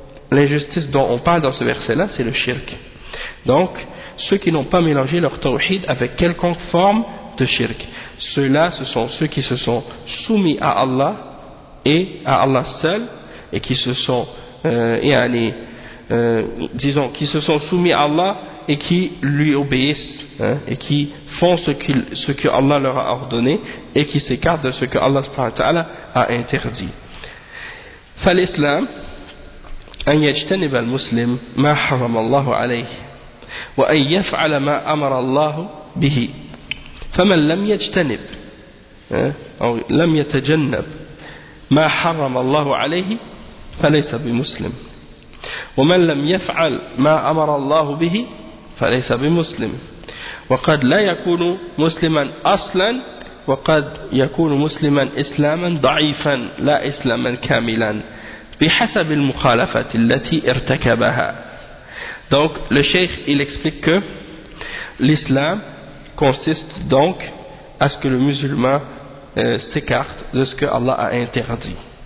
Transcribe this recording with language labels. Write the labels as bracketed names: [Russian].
[French] l'injustice dont on parle dans ce verset là c'est le shirk donc ceux qui n'ont pas mélangé leur tawhid avec quelconque forme de shirk ceux là ce sont ceux qui se sont soumis à Allah et à Allah seul et qui se sont qui se sont soumis à Allah et qui lui obéissent hein, et qui font ce que Allah leur a ordonné et qui s'écartent de ce que Allah subhanahu wa ta'ala a interdit. [Arabic] فالإسلام أن يجتنب المسلم ما حرم الله عليه وأن يفعل ما أمر الله به. فمن لم يجتنب أو لم يتجنب ما حرم الله عليه فليس بمسلم. ومن لم يفعل ما أمر الله به فليس بمسلم وقد لا يكون مسلما أصلا وقد يكون مسلما إسلاما ضعيفا لا إسلاما كاملا بحسب المخالفة التي ارتكبها [French] donc le sheikh il explique que l'islam consiste donc à ce que le musulman s'écarte de ce que Allah a interdit